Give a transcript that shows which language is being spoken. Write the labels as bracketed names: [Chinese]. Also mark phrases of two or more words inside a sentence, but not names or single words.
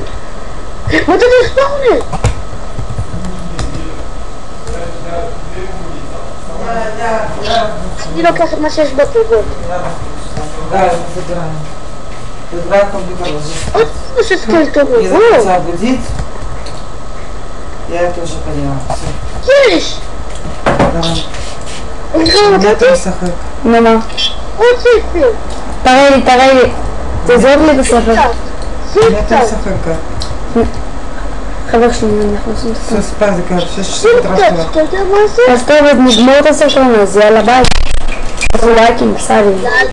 [Hebrew] מה אתה ספאונר? אני לוקח את מה שיש בתיבות. עוד משהו סקלטוני. [Russian] Не захотела будить, я это уже поняла. Все. [Hebrew] יש! [Russian] Нет, сахар. [Hebrew] נו מה? עוד ספר. תראה לי. תעזור לי בספר. [Russian] Нет, сахарка. [Hebrew] חבר שלי, אנחנו עושים את [Russian] Все, [Hebrew] הספר. [Russian] спать, короче, 6 часов утра встала. [Hebrew] אתה יודע מה זה? אז טוב, אז נגמור את הסרטון הזה, יאללה ביי. תעשו לייקים, סאבים.